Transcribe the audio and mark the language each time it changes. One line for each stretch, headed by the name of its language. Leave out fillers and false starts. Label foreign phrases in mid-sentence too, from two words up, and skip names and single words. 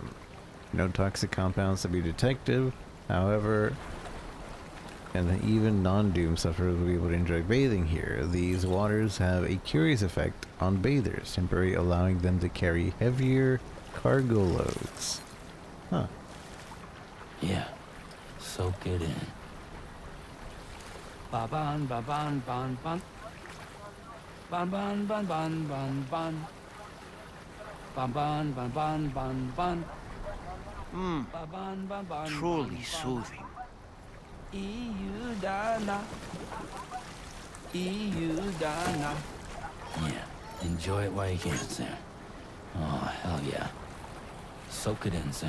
English: No toxic compounds to be detected, however, and even non-Doom sufferers will be able to enjoy bathing here. These waters have a curious effect on bathers, temporarily allowing them to carry heavier cargo loads. Huh. Yeah. Soak it in. Ba-ban, ba-ban, ban, ban. Ban, ban, ban, ban, ban, ban. Ban, ban, ban, ban, ban, ban. Truly soothing. Iudana. Iudana. Yeah, enjoy it while you can, Sam. Oh, hell yeah. Soak it in, Sam.